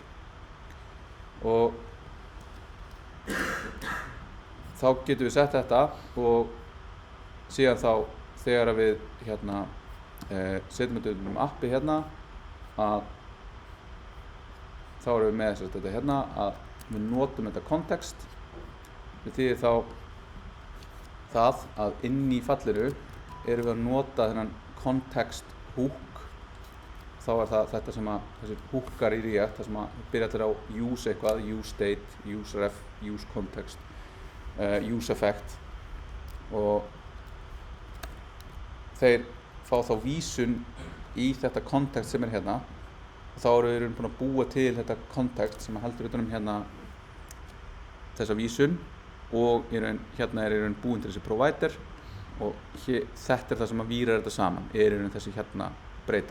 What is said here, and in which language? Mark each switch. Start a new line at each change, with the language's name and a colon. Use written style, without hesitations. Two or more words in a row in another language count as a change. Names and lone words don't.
Icelandic: Og þá getum við sett þetta og síðan þá þegar við hérna setjum þetta appi hérna að þá erum við með þetta hérna að við notum þetta kontekst. Við þýðir þá það að inn í fallinu erum við að nota þennan
English: context hook.
Icelandic: Þá það þetta sem að þessir hookar í React, það sem að byrja allir á use eitthvað,
English: use state, use ref, use context, use effect og
Icelandic: þeir fá þá vísun í þetta kontekst sem hérna og þá erum við búin að búa til þetta kontekst sem heldur utan hérna þessa vísun og hérna búin til þessi provider og þetta það sem að vírar þetta saman þessi hérna breyta.